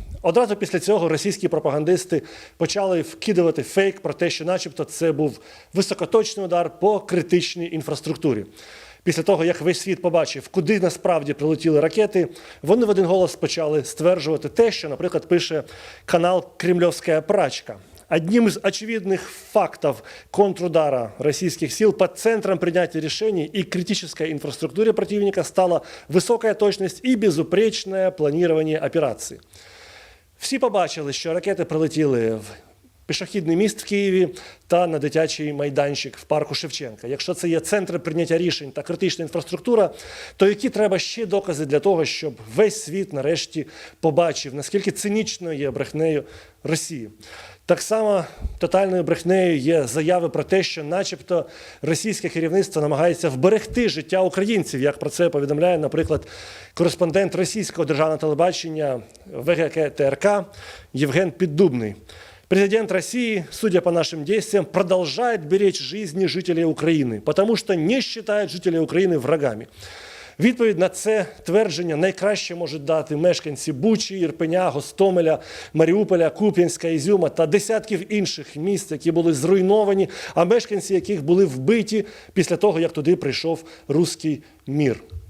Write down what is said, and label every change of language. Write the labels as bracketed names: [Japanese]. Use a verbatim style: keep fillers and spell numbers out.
[Ukrainian] Одразу після цього російські пропагандисти почали вкидувати фейк про те, що начебто це був високоточний удар по критичній інфраструктурі. Після того, як весь світ побачив, куди насправді прилетіли ракети, вони в один голос почали стверджувати те, що, наприклад, пише канал «Кремльовська прачка». [Russian] Одним из очевидных фактов контрудара российских сил под центром принятия решений и критической инфраструктуре противника стала высокая точность и безупречное планирование операций. [Ukrainian] Всі побачили, що ракети прилетіли в пішохідний міст в Києві та на дитячий майданчик в парку Шевченка. Якщо це є центри прийняття рішень та критична інфраструктура, то які треба ще докази для того, щоб весь світ нарешті побачив, наскільки цинічною є брехнею Росії. Так само тотальною брехнею є заяви про те, що начебто російське керівництво намагається вберегти життя українців, як про це повідомляє, наприклад, кореспондент російського державного телебачення ВГК ТРК Євген Піддубний. [Russian] Президент России, судя по нашим действиям, продолжает беречь жизни жителей Украины, потому что не считает жителей Украины врагами. [Ukrainian] Відповідь на це твердження найкраще можуть дати мешканці Бучі, Ірпеня, Гостомеля, Маріуполя, Куп'янська, Ізюма та десятків інших міст, які були зруйновані, а мешканці яких були вбиті після того, як туди прийшов руський мір.